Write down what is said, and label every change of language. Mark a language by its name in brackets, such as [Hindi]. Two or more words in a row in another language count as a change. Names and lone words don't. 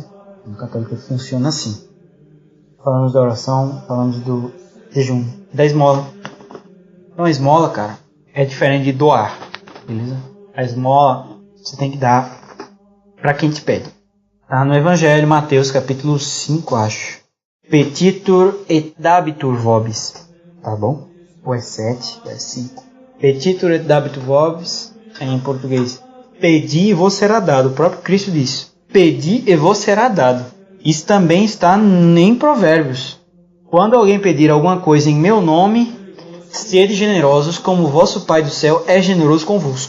[Portuguese] No católico funciona assim. Falamos da oração, falamos do jejum, da esmola. Então a esmola, cara, é diferente de doar, beleza? A esmola você tem que dar para quem te pede. Tá no Evangelho, Mateus capítulo 5, acho. [Latin] Petitur et dabitur vobis, [Portuguese] tá bom? Ou é 7, ou é 5. [Latin] Petitur et dabitur vobis, [Portuguese] em português. Pedi e vos será dado. O próprio Cristo disse. Pedi e vos será dado. Isso também está em Provérbios. Quando alguém pedir alguma coisa em meu nome, sede generosos, como o vosso Pai do céu é generoso convosco.